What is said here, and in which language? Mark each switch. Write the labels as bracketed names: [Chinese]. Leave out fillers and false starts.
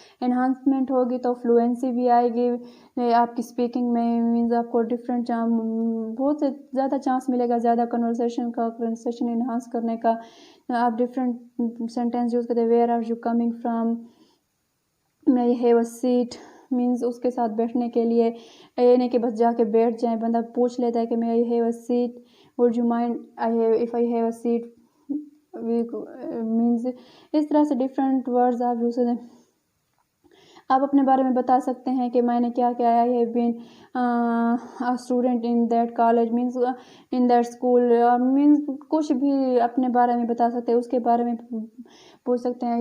[Urdu] Enhancement ہوگی تو fluency بھی آئے گی آپ کی اسپیکنگ میں. مینز آپ کو بہت سے زیادہ چانس ملے گا زیادہ کنورسیشن انہانس کرنے کا. آپ ڈفرینٹ سینٹینس یوز کرتے، [English] where are you coming from, may I have a seat، [Urdu] means اس کے ساتھ بیٹھنے کے لیے. یہ نہیں کہ بس جا کے بیٹھ جائیں، بندہ پوچھ لیتا ہے کہ [English] may I have a seat، would you mind if I have a seat. [Urdu] Means اس طرح سے ڈفرینٹ ورڈز آپ یوز کریں. آپ اپنے بارے میں بتا سکتے ہیں کہ میں نے کیا کیا، [English] I have been student in that college, [Urdu] means [English] In that school. [Urdu] Means کچھ بھی اپنے بارے میں بتا سکتے ہیں، اس کے بارے میں پوچھ سکتے ہیں.